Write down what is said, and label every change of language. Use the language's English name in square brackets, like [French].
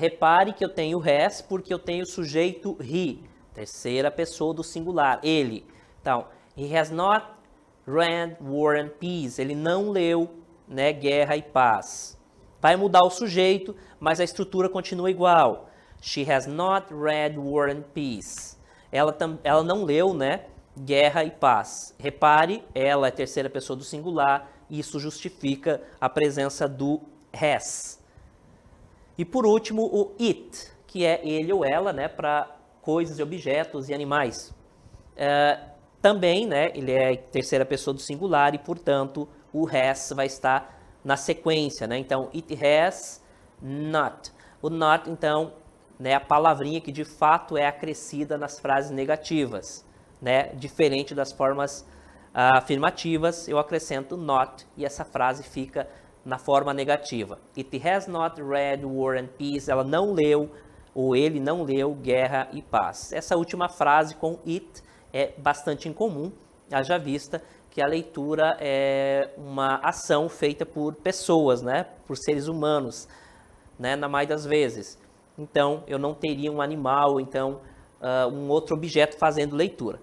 [Portuguese] Repare que eu tenho has porque eu tenho o sujeito he, terceira pessoa do singular, ele. [English] Então, he has not read War and Peace. [Portuguese] Ele não leu, né, Guerra e Paz. Vai mudar o sujeito, mas a estrutura continua igual. [English] She has not read War and Peace. [Portuguese] Ela não leu, né, Guerra e Paz. Repare, ela é terceira pessoa do singular e isso justifica a presença do has. E por último, o it, que é ele ou ela, né, para coisas, objetos e animais. Também, né, ele é terceira pessoa do singular e, portanto, o has vai estar na sequência, né? Então, [English] it has not. [Portuguese] O not, então, né, a palavrinha que de fato é acrescida nas frases negativas, né? Diferente das formas afirmativas, eu acrescento not e essa frase fica na forma negativa. [English] It has not read War and Peace. [Portuguese] Ela não leu, ou ele não leu Guerra e Paz. Essa última frase com it é bastante incomum, haja vista que a leitura é uma ação feita por pessoas, né? Por seres humanos, né? Na maioria das vezes. Então, eu não teria um animal, então, um outro objeto fazendo leitura.